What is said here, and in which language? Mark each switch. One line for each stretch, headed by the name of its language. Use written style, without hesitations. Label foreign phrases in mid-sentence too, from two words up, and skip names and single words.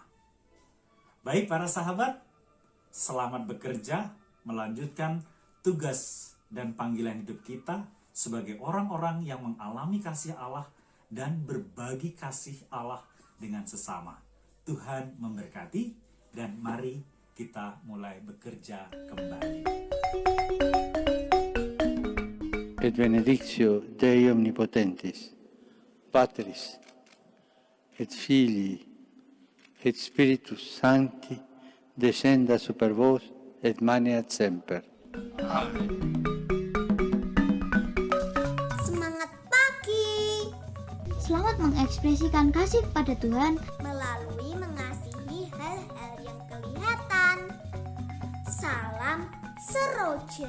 Indonesian: Baik para sahabat, selamat bekerja melanjutkan tugas dan panggilan hidup kita sebagai orang-orang yang mengalami kasih Allah dan berbagi kasih Allah dengan sesama. Tuhan memberkati dan mari kita mulai bekerja kembali.
Latin: Et benedictio Dei omnipotentis, Patris, et Filii, et Spiritus Sancti, descenda super vos et maneat semper. Amen.
Indonesian: Semangat pagi Selamat mengekspresikan kasih kepada Tuhan. melalui mengasihi hal-hal yang kelihatan. Salam Seroja.